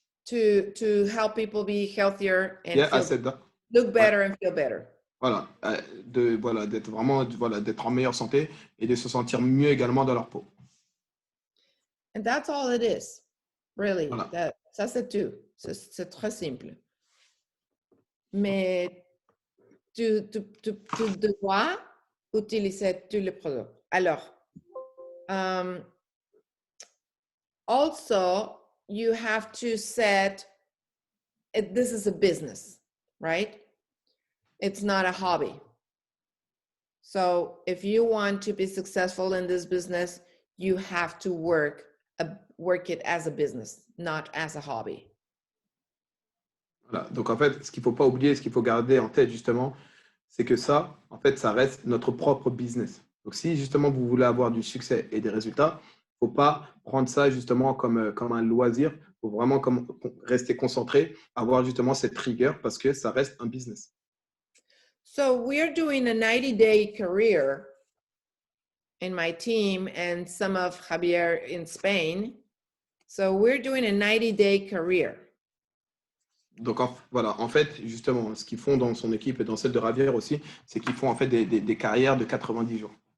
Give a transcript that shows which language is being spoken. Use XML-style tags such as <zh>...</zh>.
<en>To help people be healthier and Yeah, I feel, said that. look better and feel better.</en> <fr>Voilà, d'être vraiment, voilà, d'être en meilleure santé et de se sentir mieux également dans leur peau.</fr> <en>And that's all it is, really.</en> <fr>Voilà. Ça, c'est tout. C'est très simple. Mais tu dois utiliser tous les produits. Alors,</fr> <en>also, you have to set, this is a business, right? It's not a hobby. So if you want to be successful in this business, you have to work it as a business, not as a hobby.</en> <fr>Voilà. Donc, en fait, ce qu'il ne faut pas oublier, ce qu'il faut garder en tête, justement, c'est que ça, en fait, ça reste notre propre business. Donc, si, justement, vous voulez avoir du succès et des résultats, il ne faut pas prendre ça, justement, comme un loisir. Il faut vraiment rester concentré, avoir, justement, cette rigueur parce que ça reste un business.</fr> <en>So we're doing a 90-day career in my team and some of Javier in Spain. So we're doing a 90-day career.</en> <fr>Donc, voilà, en fait, justement, ce qu'ils font dans son équipe et dans celle de Javier aussi, c'est qu'ils font en fait des carrières de 90 jours.</fr>